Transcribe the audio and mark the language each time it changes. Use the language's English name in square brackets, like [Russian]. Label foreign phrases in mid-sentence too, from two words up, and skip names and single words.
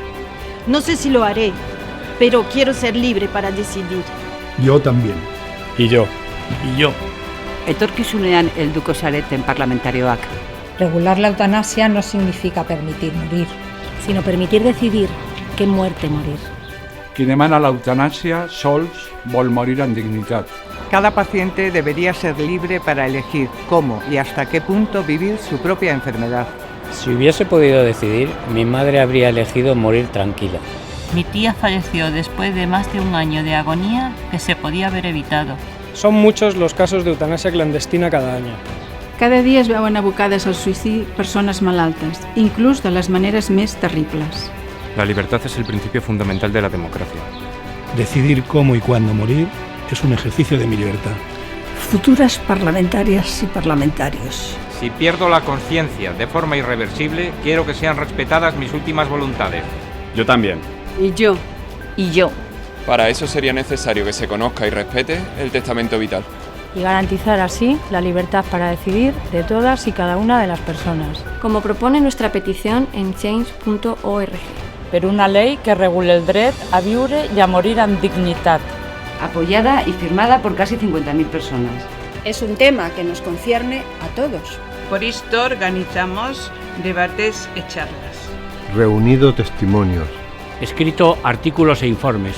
[Spanish] No sé si lo haré, pero quiero ser libre para decidir. Yo también. Y yo. Y yo. [Basque] Etorkizunean helduko zareten parlamentarioak. [Spanish] Regular la eutanasia no significa permitir morir, sino permitir decidir qué muerte morir. [Catalan] Qui demana l'eutanasia sols vol morir en dignitat. [Spanish] Cada paciente debería ser libre para elegir cómo y hasta qué punto vivir su propia enfermedad. Si hubiese podido decidir, mi madre habría elegido morir tranquila. Mi tía falleció después de más de un año de agonía que se podía haber evitado. [Catalan] Són [Spanish] muchos los casos [Catalan] d'eutanasia clandestina cada any. Cada dia es veuen abocades al suïcidi persones malaltes, inclús de les maneres més terribles. [Spanish] La libertad es el principio fundamental de la democracia. Decidir cómo y cuándo morir es un ejercicio de mi libertad. Futuras parlamentarias y parlamentarios. Si pierdo la conciencia de forma irreversible, quiero que sean respetadas mis últimas voluntades. Yo también. Y yo. Y yo. Para eso sería necesario que se conozca y respete el testamento vital. Y garantizar así la libertad para decidir de todas y cada una de las personas. Como propone nuestra petición en change.org. [Catalan] Per una [Spanish] ley que regule [Catalan] el dret a viure y a morir en dignitat. [Spanish] Apoyada y firmada por casi 50.000 personas. Es un tema que nos concierne a todos. Por esto organizamos debates y charlas. Reunido testimonios. Escrito artículos e informes.